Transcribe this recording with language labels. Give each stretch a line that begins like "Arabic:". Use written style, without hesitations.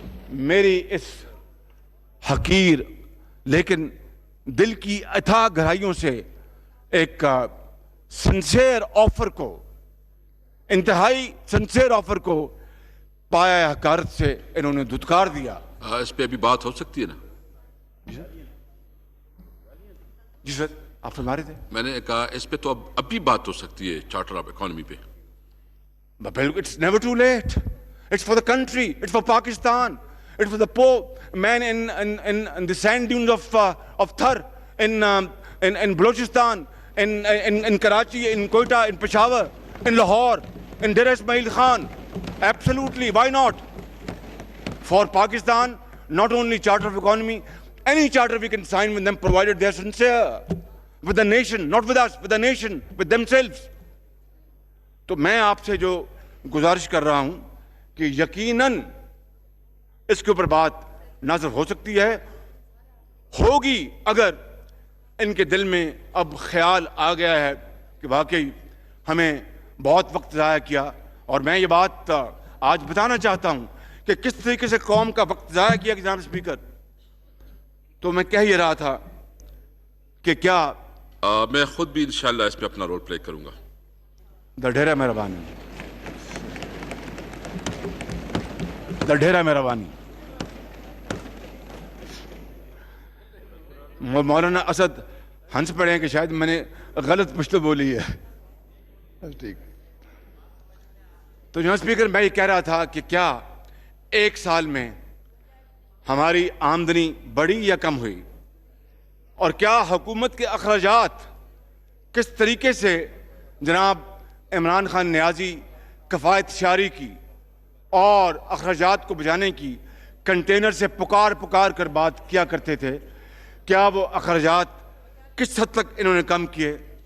Urdu: میری اس حقیر لیکن دل کی اتھاہ گہرائیوں سے ایک سنسیئر آفر کو، انتہائی سنسیئر آفر کو پایا حقارت سے انہوں نے دھتکار دیا. اس پہ ابھی بات ہو سکتی ہے نا؟ جی سر، آپ فرما رہے تھے. میں نے کہا اس پہ تو اب بھی بات ہو سکتی ہے چارٹر آف اکانومی پہ.
English: It's never too late. It's for the country. It's for Pakistan. It's for the poor man in the sand dunes of Thar, in Balochistan, in Karachi, in Quetta, in Peshawar, in Lahore, in Dera Ismail Khan. Absolutely. Why not? For Pakistan, not only Charter of Economy, any charter we can sign with them provided they are sincere with the nation, not with us, with the nation, with themselves.
Urdu: تو میں آپ سے جو گزارش کر رہا ہوں کہ یقیناً اس کے اوپر بات نازل ہو سکتی ہے، ہوگی اگر ان کے دل میں اب خیال آ گیا ہے کہ واقعی ہمیں بہت وقت ضائع کیا. اور میں یہ بات آج بتانا چاہتا ہوں کہ کس طریقے سے قوم کا وقت ضائع کیا جناب اسپیکر. تو میں کہہ یہ رہا تھا کہ کیا میں خود بھی انشاءاللہ اس پہ اپنا رول پلے کروں گا.
Pashto: ڈھیرا مہربانی، ڈھیرا مہربانی.
Urdu: مولانا اسد ہنس پڑے ہیں کہ شاید میں نے غلط پشتو بولی ہے. ٹھیک. تو جناب اسپیکر میں یہ کہہ رہا تھا کہ کیا ایک سال میں ہماری آمدنی بڑھی یا کم ہوئی، اور کیا حکومت کے اخراجات کس طریقے سے جناب عمران خان نیازی کفایت شاری کی اور اخراجات کو بچانے کی کنٹینر سے پکار کر بات کیا کرتے تھے، کیا وہ اخراجات کس حد تک انہوں نے کم کیے.